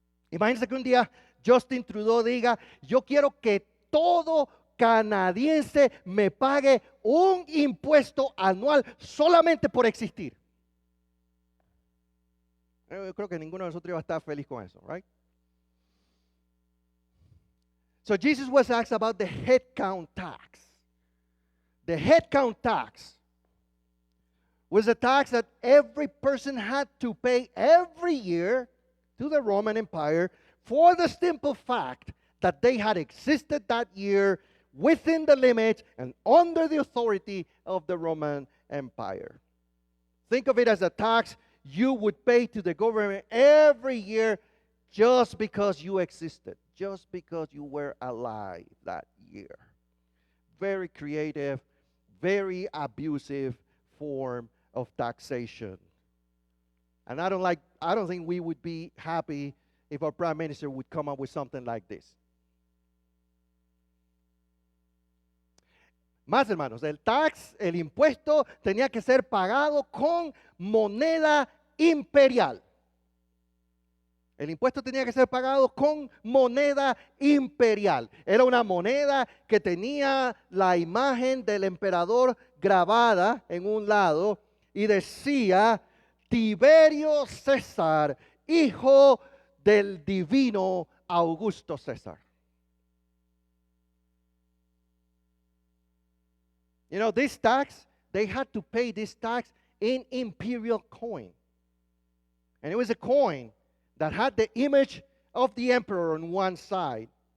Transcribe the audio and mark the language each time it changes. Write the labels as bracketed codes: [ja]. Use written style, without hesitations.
[es] Imagínense que un día Justin Trudeau diga, yo quiero que todo canadiense me pague un impuesto anual solamente por existir. Yo creo que ninguno de nosotros iba a estar feliz con eso, right? [en] So Jesus was asked about the head count tax. The head count tax was a tax that every person had to pay every year to the Roman Empire for the simple fact that they had existed that year within the limits and under the authority of the Roman Empire. Think of it as a tax you would pay to the government every year just because you existed, just because you were alive that year. Very creative, very abusive form of taxation. And I don't think we would be happy if our prime minister would come up with something like this. [es] Más hermanos, el impuesto tenía que ser pagado con moneda imperial. El impuesto tenía que ser pagado con moneda imperial. Era una moneda que tenía la imagen del emperador grabada en un lado y decía Tiberio César, hijo del divino Augusto César. [en] You know, this tax, they had to pay this tax in imperial coin. And it was a coin that had the image of the emperor on one side.